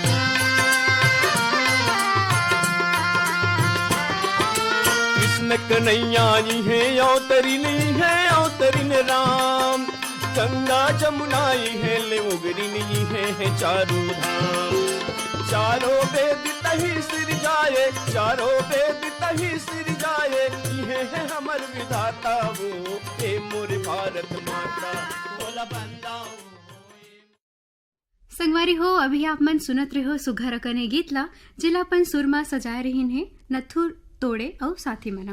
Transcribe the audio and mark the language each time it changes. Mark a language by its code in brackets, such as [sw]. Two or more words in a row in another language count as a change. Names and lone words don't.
[hne] कृष्ण कन्हैया है अवतरिन राम। गंगा जमुना है लेवोगरिन है चारों धाम। चारों वेद तही सिर जाए, चारों वेद तही सिर जाए, ये है हमर विधाता वो ए मोर भारत माता। बोला बंदाओ। संगवारी हो, अभी आप मन सुनत रहे हो सुघर कने गीत ला जिलापन सुरमा सजाए रहीन है नथुर तोड़े और साथी मना।